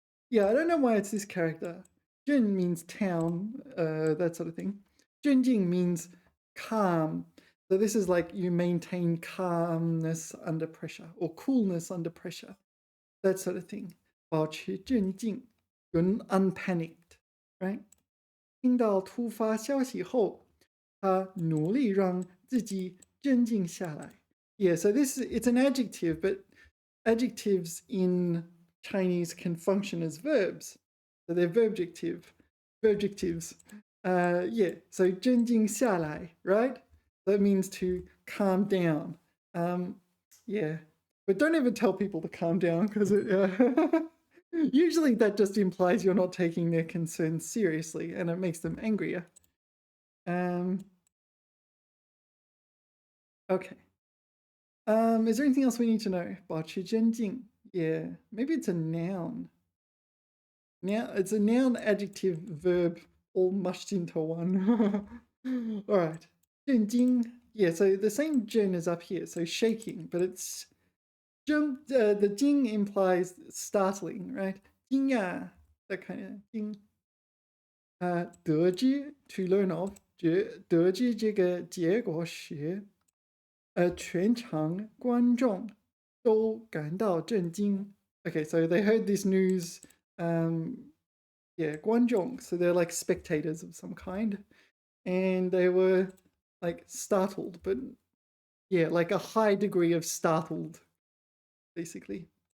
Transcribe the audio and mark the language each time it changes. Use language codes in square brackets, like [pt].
[en] Yeah, I don't know why it's this character. 镇 means town, that sort of thing. 镇静 means calm. So this is like you maintain calmness under pressure or coolness under pressure, that sort of thing. 保持镇静, you're unpanicked, right? [zh] 听到突发消息后，他努力让自己镇静下来. [en] Yeah, so it's an adjective, but adjectives in Chinese can function as verbs. So they're verbjective. adjectives. Yeah, so 镇静下来, right? That means to calm down. Yeah, but don't ever tell people to calm down because usually that just implies you're not taking their concerns seriously and it makes them angrier. Okay. Is there anything else we need to know? 保持镇静.Yeah, maybe it's a noun. Now it's a noun, adjective, verb, all mushed into one. All right. 震惊. Yeah, so the same 震 is up here, so shaking, but it's the 惊 implies startling, right? 惊讶, that kind of 惊. [zh] 得知 [en] to learn of, [zh] 得知这个结果时，全场观众都感到震惊. [en] Okay, so they heard this news. Yeah, 观众, so they're like spectators of some kind, and they were like startled, but yeah, like a high degree of startled, basically.